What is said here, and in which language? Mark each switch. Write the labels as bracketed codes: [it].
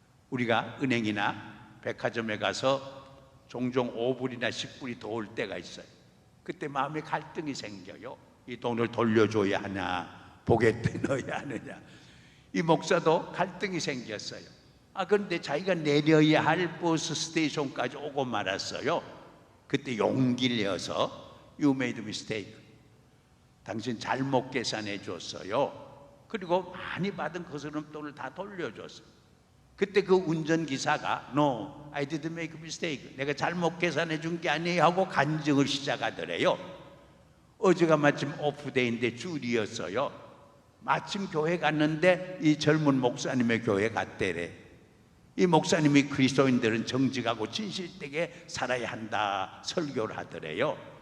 [ko] 우리가 은행이나 백화점에 가서 종종 5불이나 10불이 더 올 때가 있어요. 그때 마음에 갈등이 생겨요. 이 돈을 돌려줘야 하냐, 복에 넣어야 하느냐. 이 목사도 갈등이 생겼어요. 그런데 자기가 내려야 할 버스 스테이션까지 오고 말았어요. 그때 용기를 내어서 [en] You made a mistake. [ko] 당신 잘못 계산해 줬어요. 그리고 많이 받은 거스름 돈을 다 돌려줬어요. 그때 그 운전기사가 [en] No, I didn't make a mistake. [ko] 내가 잘못 계산해 준 게 아니에요 하고 간증을 시작하더래요. 어제가 마침 오프데이인데 주일이었어요. 마침 교회 갔는데 이 젊은 목사님의 교회 갔대래. 이 목사님이 그리스도인들은 정직하고 진실되게 살아야 한다 설교를 하더래요.